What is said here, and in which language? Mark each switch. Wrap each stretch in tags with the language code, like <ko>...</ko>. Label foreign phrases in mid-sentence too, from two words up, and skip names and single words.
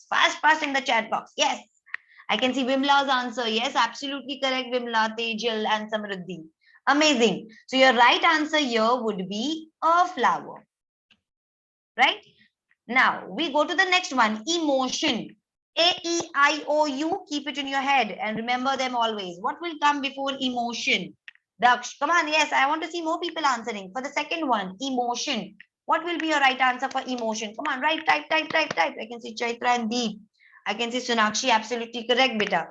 <en>Fast in the chat box. Yes. I can see Vimla's answer. Yes, absolutely correct, Vimla, Tejal, and Samruddhi. Amazing. So your right answer here would be a flower. Right? Now we go to the next one. Emotion. A-E-I-O-U. Keep it in your head and remember them always. What will come before emotion? Daksh, come on. Yes, I want to see more people answering. For the second one, emotion. What will be your right answer for emotion? Come on, right, type. I can see Chaitra and Deep. I can see Sonakshi, absolutely correct, beta.</en>